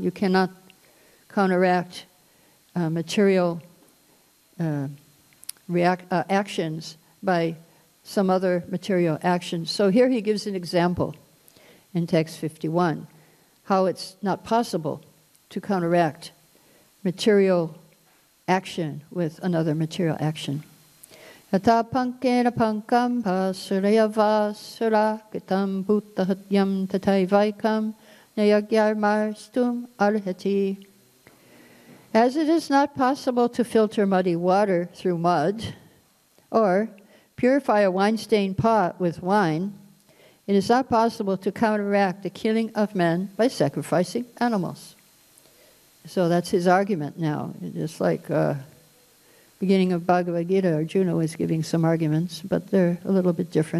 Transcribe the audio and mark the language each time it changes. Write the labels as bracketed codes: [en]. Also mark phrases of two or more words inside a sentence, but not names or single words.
[en] You cannot counteract material actions by some other material actions. So here he gives an example in text 51, how it's not possible to counteract material action with another material action. [sa] Yata pankena pankam pasurayava surakitam bhutahatyam tataivaikam nayagyarmarstum arhati. [en] As it is not possible to filter muddy water through mud, or purify a wine-stained pot with wine, it is not possible to counteract the killing of men by sacrificing animals. So that's his argument now. Just like beginning of Bhagavad Gita, Arjuna was giving some arguments, but they're a little bit different.